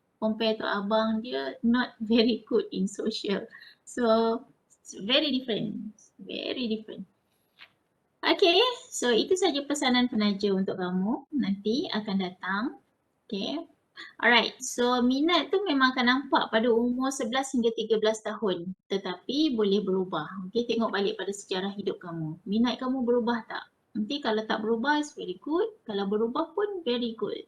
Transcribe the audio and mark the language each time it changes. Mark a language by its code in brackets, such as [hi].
[en] Compare to [ms] abang dia [en] not very good in social. So, it's very different. Very different. [ms] Okay, so itu saja pesanan penaja untuk kamu nanti akan datang. Okay. Alright, so minat tu memang akan nampak pada umur 11 hingga 13 tahun tetapi boleh berubah. Okay, tengok balik pada sejarah hidup kamu. Minat kamu berubah tak? Nanti kalau tak berubah, [en] it's very good. [ms] Kalau berubah pun [en] very good.